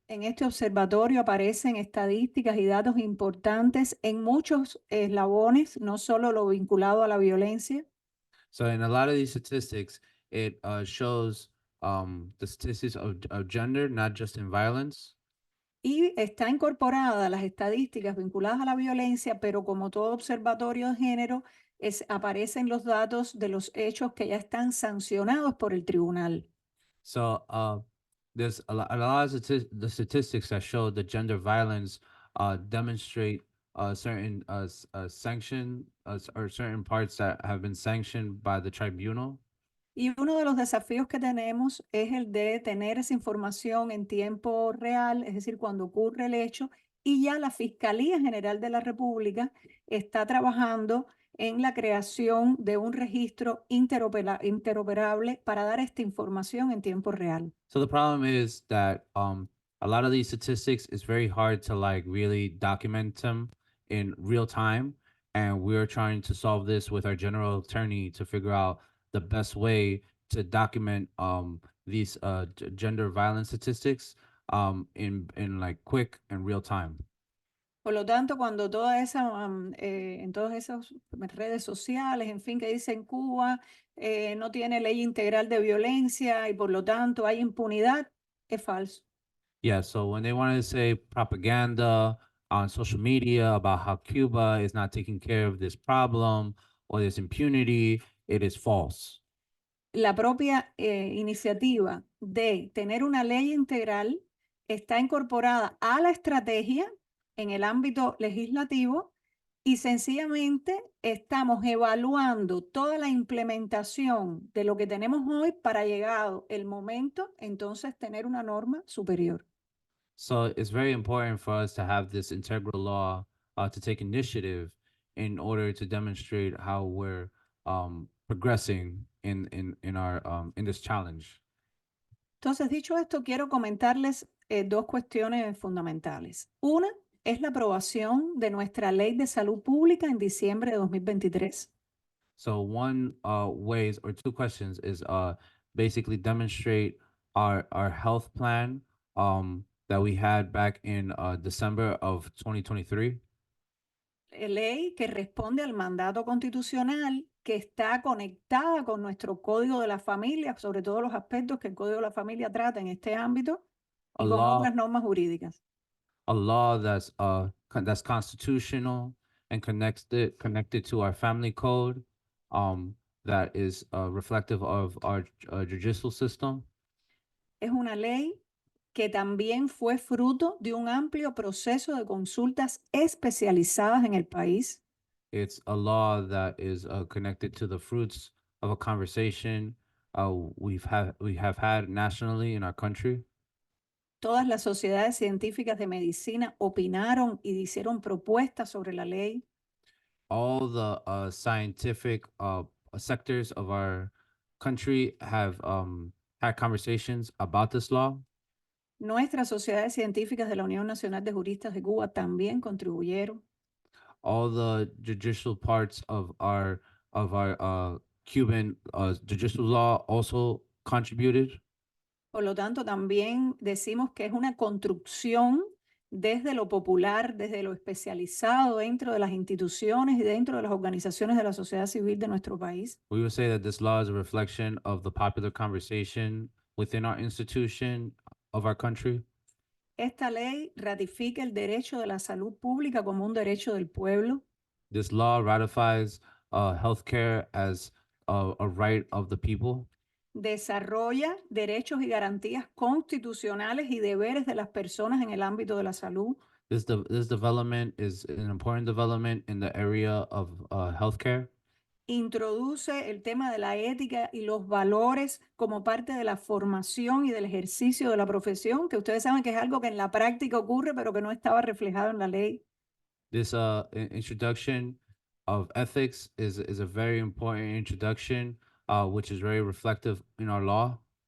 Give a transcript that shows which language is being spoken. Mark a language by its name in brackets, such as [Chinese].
[Spanish] en este observatorio aparecen estadísticas y datos importantes en muchos eslabones, no solo lo vinculado a la violencia. [English] So in a lot of these statistics, it shows the statistics of gender, not just in violence. [Spanish] Y está incorporada las estadísticas vinculadas a la violencia, pero como todo observatorio de género, aparecen los datos de los hechos que ya están sancionados por el tribunal. [English] So there's a lot of the statistics that show the gender violence demonstrate certain sanction or certain parts that have been sanctioned by the tribunal. [Spanish] Y uno de los desafíos que tenemos es el de tener esa información en tiempo real, es decir, cuando ocurre el hecho, y ya la Fiscalía General de la República está trabajando en la creación de un registro interoperable para dar esta información en tiempo real. [English] So the problem is that a lot of these statistics is very hard to like really document them in real time, and we're trying to solve this with our general attorney to figure out the best way to document these gender violence statistics in like quick and real time. [Spanish] Por lo tanto, cuando en todas esas redes sociales, en fin, que dicen Cuba no tiene ley integral de violencia y por lo tanto hay impunidad, es falso. [English] Yeah, so when they wanted to say propaganda on social media about how Cuba is not taking care of this problem or this impunity, it is false. [Spanish] La propia iniciativa de tener una ley integral está incorporada a la estrategia en el ámbito legislativo y sencillamente estamos evaluando toda la implementación de lo que tenemos hoy para llegado el momento, entonces tener una norma superior. [English] So it's very important for us to have this integral law to take initiative in order to demonstrate how we're progressing in our in this challenge. [Spanish] Entonces, dicho esto, quiero comentarles dos cuestiones fundamentales. Una es la aprobación de nuestra Ley de Salud Pública en diciembre de 2023. [English] So one ways or two questions is basically demonstrate our health plan that we had back in December of 2023. [Spanish] Ley que responde al mandato constitucional, que está conectada con nuestro Código de la Familia, sobre todo los aspectos que el Código de la Familia trata en este ámbito, y con otras normas jurídicas. [English] A law that's constitutional and connected to our family code, that is reflective of our judicial system. [Spanish] Es una ley que también fue fruto de un amplio proceso de consultas especializadas en el país, [English] It's a law that is connected to the fruits of a conversation we have had nationally in our country. [Spanish] todas las sociedades científicas de medicina opinaron y hicieron propuestas sobre la ley. [English] All the scientific sectors of our country have had conversations about this law. [Spanish] Nuestras sociedades científicas de la Unión Nacional de Juristas de Cuba también contribuyeron. [English] All the judicial parts of our Cuban judicial law also contributed. [Spanish] Por lo tanto, también decimos que es una construcción desde lo popular, desde lo especializado dentro de las instituciones y dentro de las organizaciones de la sociedad civil de nuestro país. [English] We would say that this law is a reflection of the popular conversation within our institution of our country. [Spanish] Esta ley ratifica el derecho de la salud pública como un derecho del pueblo. [English] This law ratifies healthcare as a right of the people. [Spanish] Desarrolla derechos y garantías constitucionales y deberes de las personas en el ámbito de la salud. [English] This development is an important development in the area of healthcare. [Spanish] Introduce el tema de la ética y los valores como parte de la formación y del ejercicio de la profesión, que ustedes saben que es algo que en la práctica ocurre, pero que no estaba reflejado en la ley. [English] This introduction of ethics is a very important introduction, which is very reflective in our law.